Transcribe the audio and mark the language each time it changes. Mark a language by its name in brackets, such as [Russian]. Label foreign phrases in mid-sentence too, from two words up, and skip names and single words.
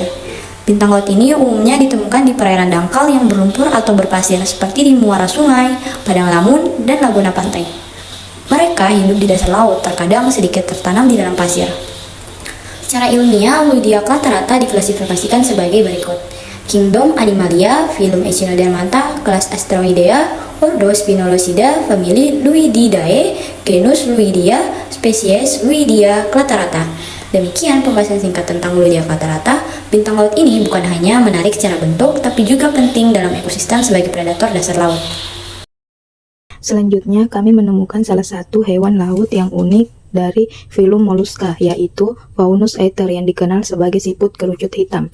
[Indonesian] Bintang laut ini umumnya ditemukan di perairan dangkal yang berlumpur atau berpasir seperti di muara sungai, padang lamun, dan laguna pantai. Mereka hidup di dasar laut, terkadang sedikit tertanam di dalam pasir. Secara ilmiah, Luidia clatarata diklasifikasikan sebagai berikut: Kingdom Animalia, filum Echinodermata, kelas Asteroidea, ordo Spinolocida, famili Luididae, genus Luidia, spesies Luidia clatarata. Demikian pembahasan singkat tentang Luidia clatarata. Bintang laut ini bukan hanya menarik secara bentuk, tapi juga penting dalam ekosistem sebagai predator dasar laut. Selanjutnya, kami menemukan salah satu hewan laut yang unik dari filum Mollusca, yaitu Faunus aether yang dikenal sebagai siput kerucut hitam.